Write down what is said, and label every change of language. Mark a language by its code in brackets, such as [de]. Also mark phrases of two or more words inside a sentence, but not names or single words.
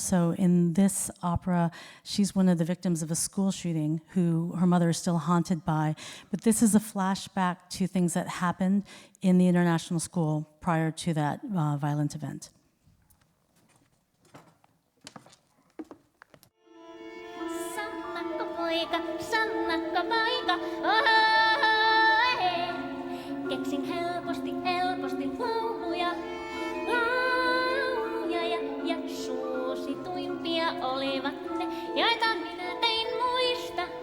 [en] So in this opera, she's one of the victims of a school shooting who her mother is still haunted by. But this is a flashback to things that happened in the international school prior to that violent event. paika, sannakka paika. [fi] Keksin helposti lauluja, ja suosituimpia olivat ne, joita minä tein muista.